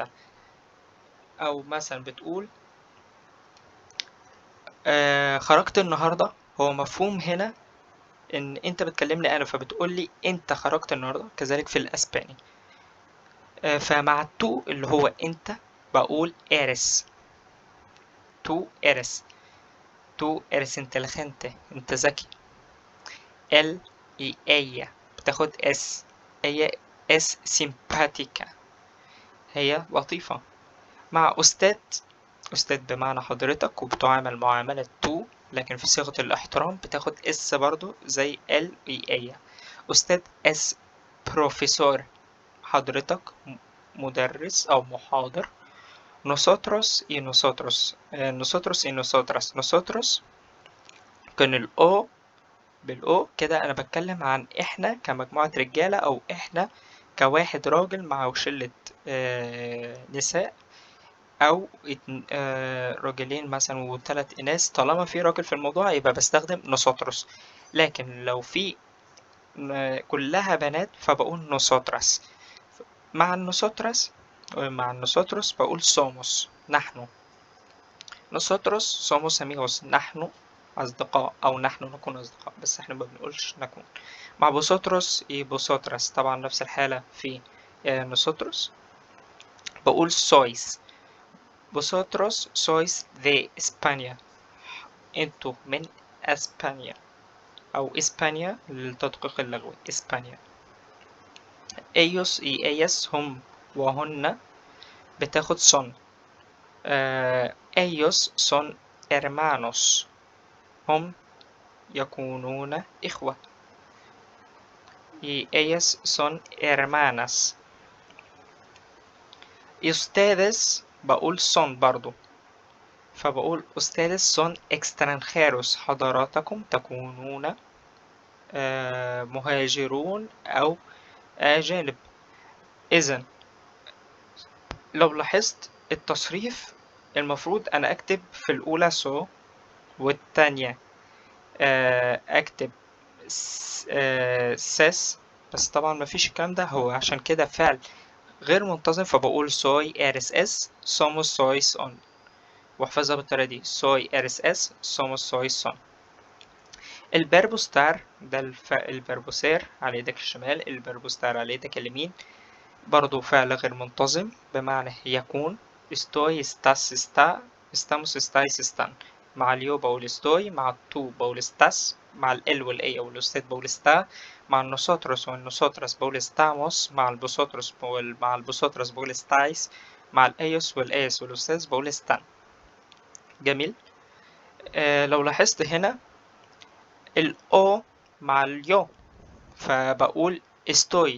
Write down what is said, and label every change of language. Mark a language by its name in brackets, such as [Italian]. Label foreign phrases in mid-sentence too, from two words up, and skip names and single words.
[Arabic] أو مثلا بتقول خرجت النهاردة، هو مفهوم هنا إن أنت بتكلمني أنا فبتقول لي أنت خرجت النهاردة. كذلك في الأسباني. فمع التو اللي هو أنت بقول إيرس. [Spanish] tú eres. tú eres inteligente، [Arabic] أنت ذكي. ال [Spanish] y ella [Arabic] بتاخد اس. هي [Spanish] es simpática, [Arabic] هي لطيفة. مع أستاذ، أستاذ بمعنى حضرتك وبتعامل معاملة تو لكن في صيغة الاحترام بتاخد اس برضو زي ال [Spanish] y ella. usted es profesor, [Arabic] حضرتك مدرس أو محاضر. [Spanish] nosotros y nosotros. nosotros y nosotras. [Arabic] nosotros كان الأو بالأو كده أنا بتكلم عن إحنا كمجموعة رجالة أو إحنا كواحد راجل مع شلة نساء أو راجلين مثلا وثلاث إناث. طالما في راجل في الموضوع يبقى بستخدم نوسotros. لكن لو في كلها بنات فبقول نوسotras. مع النوسotras مع النوسotros بقول somos، نحن. [Spanish] nosotros somos amigos، [Arabic] نحن أصدقاء أو نحن نكون أصدقاء، بس احنا ما بنقولش نكون. مع [Spanish] vosotros y vosotras [Arabic] طبعا نفس الحالة في nosotros بقول sois. [Spanish] vosotros sois de España، [Arabic] انتوا من اسبانيا او اسبانيا للتدقيق اللغوي اسبانيا. [Spanish] ellos y ellas [Arabic] هم وهن بتاخد [Spanish] son. ellos son hermanos، [Arabic] هم يكونون إخوة. [Spanish] y ellas son hermanas. y ustedes بقول son [Arabic] برضو، فبقول [Spanish] ustedes son extranjeros، [Arabic] حضراتكم تكونون مهاجرون أو أجانب. إذن لو لاحظت التصريف المفروض أنا أكتب في الأولى so والتانية أكتب سس، بس طبعا مفيش الكلام ده، هو عشان كده فعل غير منتظم فبقول soy eres es somos sois on. واحفظها بالطريقة دي [Spanish] soy eres es somos sois son. [Arabic] الفيربو ستار ده الفيربو سير على يدك الشمال، الفيربو ستار على يدك اليمين. برضو فعل غير منتظم بمعنى يكون [Spanish] estoy estás está estamos estáis están. [Arabic] مع اليو بقول estoy، مع التو بقول estás، مع ال والأي أو الأستاذ بقول está، مع الnosotros والnosotras بقول estamos، مع الvosotros مع الvosotras بقول estáis، مع الأيos والأيس والأستاذ بقول están. جميل. لو لاحظت هنا الأو مع اليو فبقول estoy.